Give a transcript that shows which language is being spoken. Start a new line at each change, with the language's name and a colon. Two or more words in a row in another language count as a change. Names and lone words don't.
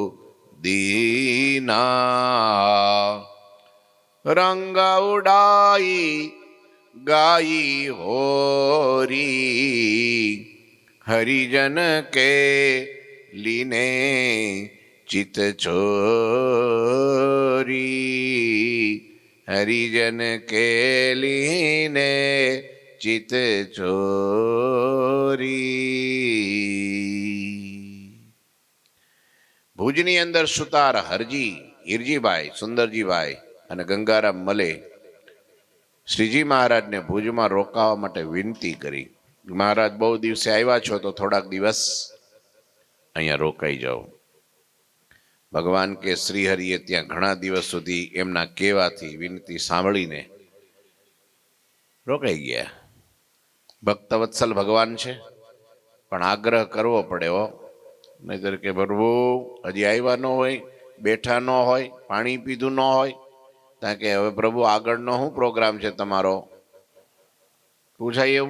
Braj: दीना रंग उड़ाई गाई होरी हरिजन के लीने चित चोरी हरिजन के लीने चित चोरी।
Gujarati: ભુજની અંદર સુતાર હરજી હીરજીભાઈ સુંદરજીભાઈ અને ગંગારામ મળે શ્રીજી મહારાજ ને ભુજ માં રોકાવા માટે વિનંતી કરી। મહારાજ બહુ દિવસે આવ્યા છો તો થોડાક દિવસ અહીંયા રોકાઈ જાઓ। ભગવાન કે શ્રીહરિએ ત્યાં ઘણા દિવસ સુધી એમના કહેવાથી વિનંતી સાંભળીને રોકાઈ ગયા. ભક્તવત્સલ ભગવાન છે, પણ આગ્રહ કરવો પડે હો, નહીતર કે પ્રભુ હજી આવ્યા ન હોય, બેઠા ન હોય, પાણી પીધું ન હોય, ત્યાં કે હવે પ્રભુ આગળનો શું પ્રોગ્રામ છે તમારો, પૂછાય એવું?